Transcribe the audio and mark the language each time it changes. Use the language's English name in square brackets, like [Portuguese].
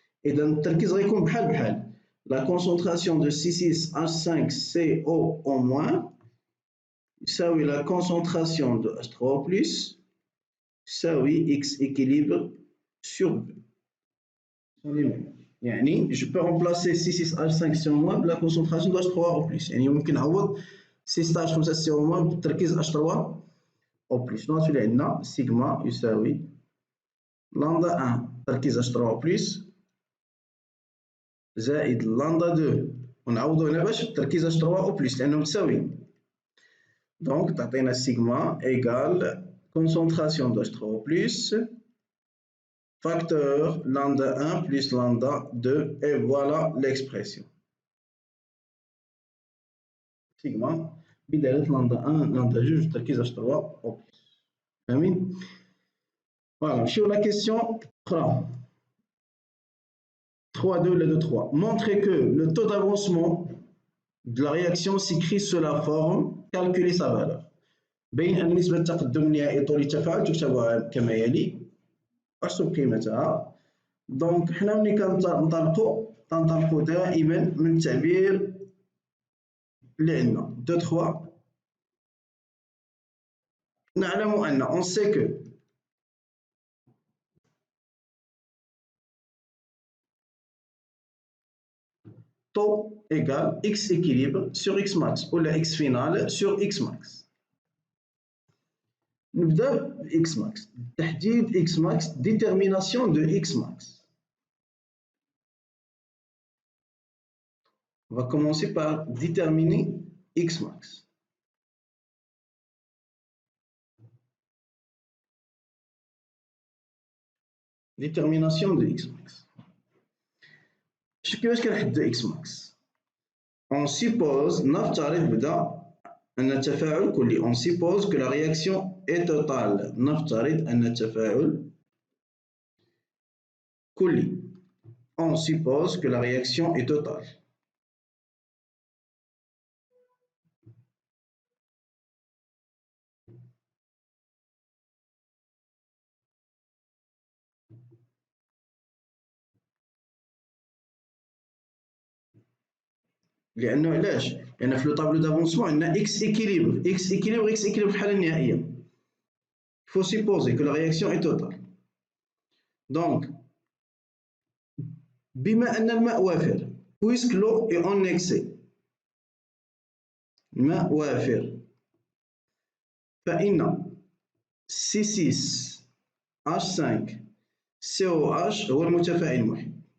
[Arabic] إذا التركيز غيكون بحال [French] la concentration de C6H5CO moins [Arabic] يساوي [French] la concentration de H3 plus يساوي X équilibre sur B. يعني je peux remplacer C6H5 CO- [Arabic] بلا [French] concentration de H3 plus. [Arabic] يعني ممكن نعوض C6H5 CO- بتركيز H3 او بلس. شنو غتولي عندنا؟ سيغما يساوي لامدا 1 تركيز H3 بلس زائد لامدا 2 ونعوضو هنا باش تركيز H3 او بلس لانهم متساويين. دونك تعطينا سيغما ايكال [French] concentration de H3 plus facteur lambda 1 plus lambda 2 et voilà l'expression. [Arabic] سيغما بدالة لامدا 1 لامدا 2 تركيز H3 او بلس. فاهمين؟ [French] Voilà, sur la question 3. 3, 2, 2, 3. Montrez que le taux d'avancement de la réaction s'écrit sous la forme, calculer sa valeur. [Arabic] بين أن نسبة التقدم النهائي طول التفاعل تكتب كما يلي. أحسب قيمتها. دونك حنا ملي تنطلقوا دائما من التعبير اللي عندنا 2 3. نعلم أن [French] on sait que taux égale x équilibre sur x max ou la x finale sur x max. [Arabic] نبدأ ب x max. تحديد [French] x max, détermination de x max. On va commencer par déterminer x max. Détermination de x max. [Arabic] كيفاش كنحدد x max؟ [French] On suppose, [Arabic] نفترض بدا أن التفاعل كلي. [French] On suppose que la réaction est totale. [Arabic] نفترض أن التفاعل كلي. [French] On suppose que la réaction est totale. [Arabic] لأنه علاش؟ لأن في لو طابلو دافونسمون عندنا إكس إكيليبر، إكس إكيليبر، إكس إكيليبر في الحالة النهائية. [French] Il faut supposer que la réaction est totale. [Arabic] Donc بما أن الماء وافر، [French] puisque l'eau est en excès، [Arabic] الماء وافر، فإن C6H5COH هو المتفاعل المحيط.